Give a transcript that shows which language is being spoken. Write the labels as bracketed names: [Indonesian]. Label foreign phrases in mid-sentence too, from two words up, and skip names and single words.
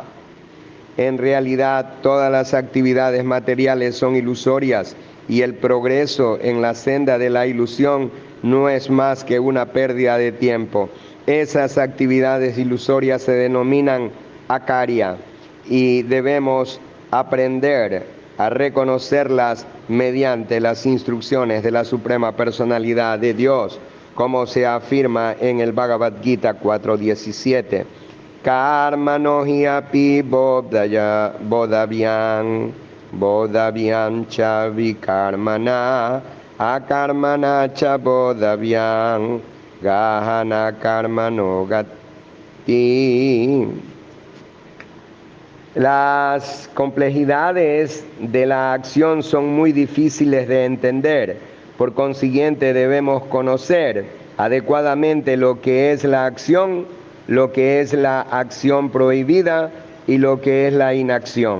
[Spanish] En realidad, todas las actividades materiales son ilusorias y el progreso en la senda de la ilusión no es más que una pérdida de tiempo. Esas actividades ilusorias se denominan akarya y debemos aprender a reconocerlas mediante las instrucciones de la Suprema Personalidad de Dios, como se afirma en el Bhagavad Gita 4.17. [Sanskrit] Karmano hi api bodhavyam cha vikarmana akarmana cha bodhavyam gahana karmano gati. [Spanish] Las complejidades de la acción son muy difíciles de entender. Por consiguiente, debemos conocer adecuadamente lo que es la acción, lo que es la acción prohibida y lo que es la inacción.